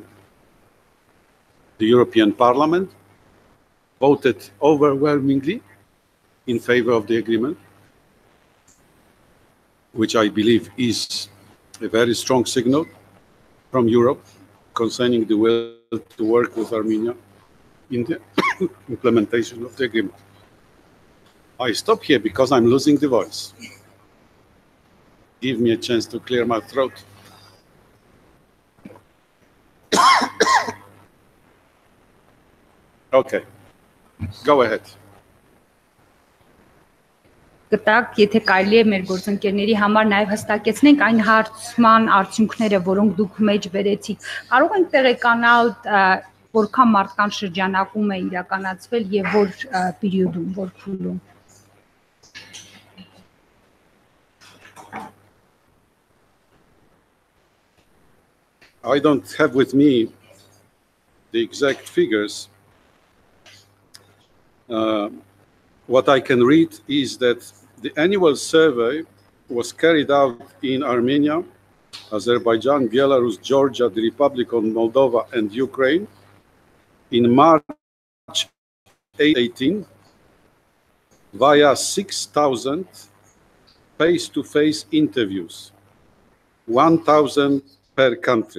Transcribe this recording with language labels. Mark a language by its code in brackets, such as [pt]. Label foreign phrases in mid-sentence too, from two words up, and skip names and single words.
[en] The European Parliament voted overwhelmingly in favor of the agreement, which I believe is a very strong signal from Europe concerning the will to work with Armenia in the implementation of the agreement. I stop here because I'm losing the voice. Give me a chance to clear my throat. Okay, go ahead. [hy] Գտակ, եթե կարելի է մեր գործընկերների համար նաև հստակեցնենք այն հարցման արդյունքները, որոնք դուք մեջ վերեցիք, կարող ենք տեղեկանալ որքան մարդկանց շրջանակում է իրականացվել եւ որ պերիոդում, որ փուլում։ [en] I don't have with me the exact figures. What I can read is that the annual survey was carried out in Armenia, Azerbaijan, Belarus, Georgia, the Republic of Moldova, and Ukraine in March 2018 via 6,000 face-to-face interviews, 1,000 per country.